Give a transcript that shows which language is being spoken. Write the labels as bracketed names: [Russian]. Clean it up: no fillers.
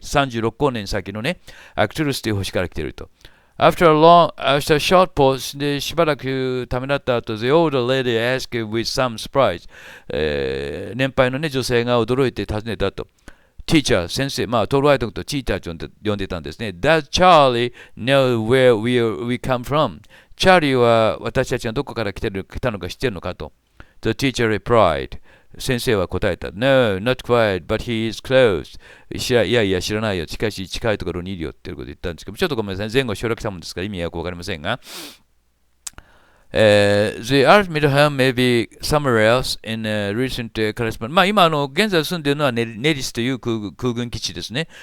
[Japanese] 36光年先のね、アクトゥルスという星から来ていると。 [English] After a short pause [Japanese] でしばらくためらった後、 [English] the older lady asked with some surprise、 [Japanese] 年配の、ね、女性が驚いて尋ねたと。 Teacher、先生、まあ、トールワイトとチーターと呼んでたんですね。 [English] Does Charlie know where we come from? [Japanese] チャーリーは私たちがどこから来たのか知っているのかと。 [English] The teacher replied、 [Japanese] 先生は答えた。 [English] No, not quite, but he is close. [Japanese] いや、知らないよ。近いところにいるよっていうことを言ったんですけど、ちょっとごめんなさい。前後省略したもんですから意味はよくわかりませんが。 [English] The ultimate home may be somewhere else in recent correspondence. [Japanese] まあ今現在住んでいるのはネリスという空軍基地ですね。